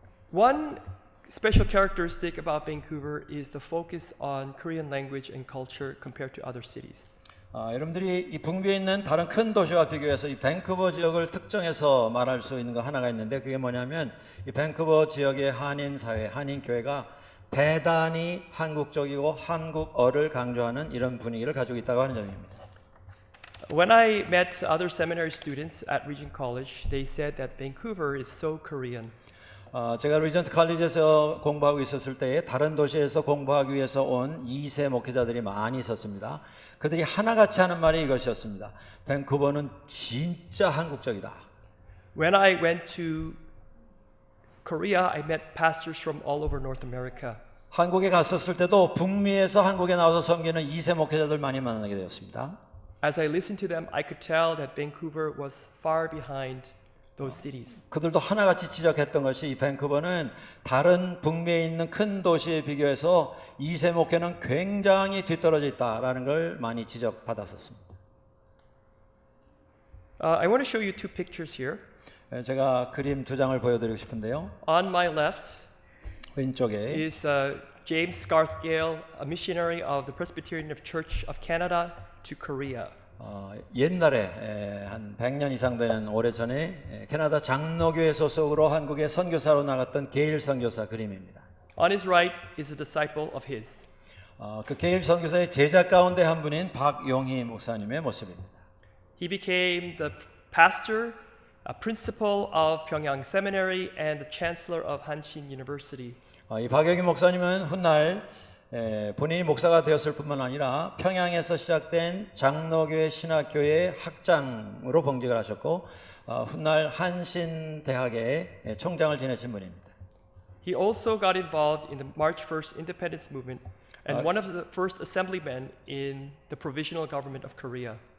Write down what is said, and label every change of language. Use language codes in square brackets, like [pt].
[en] One special characteristic about Vancouver is the focus on Korean language and culture compared to other cities. [ko] 여러분들이 이 북미에 있는 다른 큰 도시와 비교해서 이 밴쿠버 지역을 특정해서 말할 수 있는 거 하나가 있는데 그게 뭐냐면 이 밴쿠버 지역의 한인 사회, 한인 교회가 대단히 한국적이고 한국어를 강조하는 이런 분위기를 가지고 있다고 하는 점입니다. [en] When I met other seminary students at Regent College, they said that Vancouver is so Korean. [ko] 제가 리전트 칼리지에서 공부하고 있었을 때에 다른 도시에서 공부하기 위해서 온 2세 목회자들이 많이 있었습니다. 그들이 하나같이 하는 말이 이것이었습니다. 밴쿠버는 진짜 한국적이다. [en] When I went to Korea, I met pastors from all over North America. [ko] 한국에 갔었을 때도 북미에서 한국에 나와서 섬기는 2세 목회자들 많이 만나게 되었습니다. [en] As I listened to them, I could tell that Vancouver was far behind those cities. [ko] 그들도 하나같이 지적했던 것이 이 밴쿠버는 다른 북미에 있는 큰 도시에 비교해서 2세 목회는 굉장히 뒤떨어져 있다라는 걸 많이 지적받았었습니다. [en] I want to show you 2 pictures here. [ko] 제가 그림 2장을 보여드리고 싶은데요. [en] On my left [ko] 왼쪽에 [en] is James Scarthgale, a missionary of the Presbyterian Church of Canada to Korea. [ko] 옛날에 한 100년 이상 되는 오래전에 캐나다 장로교회 소속으로 한국에 선교사로 나갔던 게일 선교사 그림입니다. [en] On his right is a disciple of his. [ko] 그 게일 선교사의 제자 가운데 한 분인 박용희 목사님의 모습입니다. [en] He became the pastor, a principal of Pyongyang Seminary and the chancellor of Hanshin University. [ko] 이 박용희 목사님은 훗날 본인이 목사가 되었을 뿐만 아니라 평양에서 시작된 장로교회 신학교의 학장으로 봉직을 하셨고 훗날 한신 대학의 총장을 지내신 분입니다. [en] He also got involved in the March 1st independence movement and one of the first assemblymen in the provisional government of Korea.